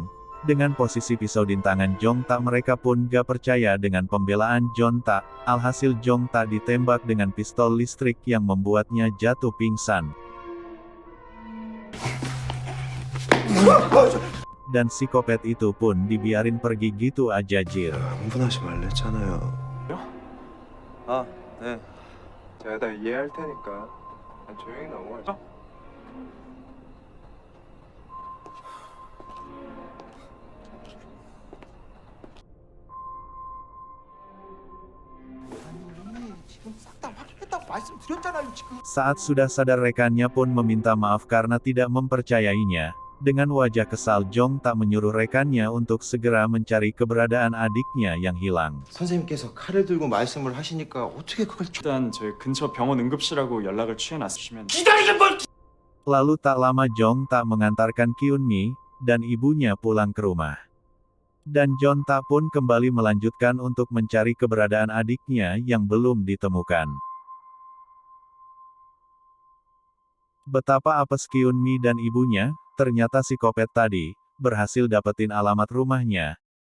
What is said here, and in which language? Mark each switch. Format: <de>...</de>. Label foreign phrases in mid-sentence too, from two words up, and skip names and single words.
<id>Dengan posisi pisau di tangan Jong Tak, mereka pun gak percaya dengan pembelaan Jong Tak, alhasil Jong Tak ditembak dengan pistol listrik yang membuatnya jatuh pingsan. Dan psikopat itu pun dibiarin pergi gitu aja jir.</id> <ko>흥분하지 말랬잖아요. 아, 네. 제가 다 이해할 테니까 조용히 넘어가죠. 지금 싹 다 확인했다고 말씀드렸잖아요, 지금.</ko> <id>Saat sudah sadar, rekannya pun meminta maaf karena tidak mempercayainya. Dengan wajah kesal, Jong Tak menyuruh rekannya untuk segera mencari keberadaan adiknya yang hilang.</id> <ko>선생님께서 칼을 들고 말씀을 하시니까 어떻게 그걸 일단 저희 근처 병원 응급실하고 연락을 취해놨으시면</ko> <id>Lalu tak lama Jong Tak mengantarkan Kyun Mi dan ibunya pulang ke rumah. Dan Jong Tak pun kembali melanjutkan untuk mencari keberadaan adiknya yang belum ditemukan. Betapa apes Kyun Mi dan ibunya, ternyata psikopat tadi berhasil dapetin alamat rumahnya.</id>